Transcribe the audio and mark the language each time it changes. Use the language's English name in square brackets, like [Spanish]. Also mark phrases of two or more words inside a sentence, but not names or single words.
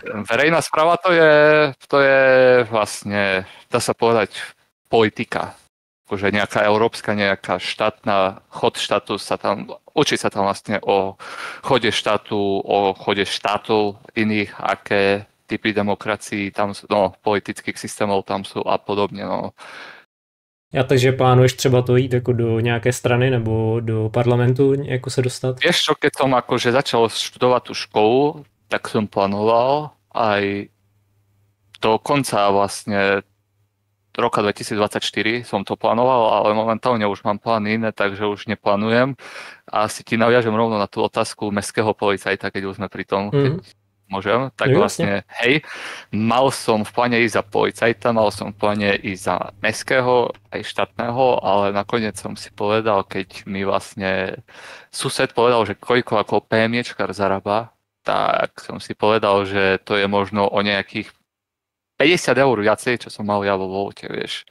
[Slovak] Verejná správa to je vlastne, dá sa povedať, politika. Akože nejaká európska, nejaká štátna, chod štátu sa tam, učí sa tam vlastne o chode štátov iných, aké typy demokracií tam sú, no, politických systémov tam sú a podobne, no. [Czech] Ja takže plánuješ třeba to jít jako do nějaké strany nebo do parlamentu jako se dostat? [Slovak] Vieš čo, keď som akože začal študovať tú školu, tak som plánoval aj do konca vlastne roka 2024 som to plánoval, ale momentálne už mám plány iné, takže už neplánujem. A si ti naviažem rovno na tú otázku mestského policajta, keď už sme pri tom, keď môžem, tak vlastne, hej, mal som v pláne ísť za policajta, mal som v pláne ísť za mestského aj štátneho, ale nakoniec som si povedal, keď mi vlastne sused povedal, že koľko ako PMIčkar zarába, tak som si povedal, že to je možno o nejakých 50 eur viacej, čo som mal ja vo Volte, vieš.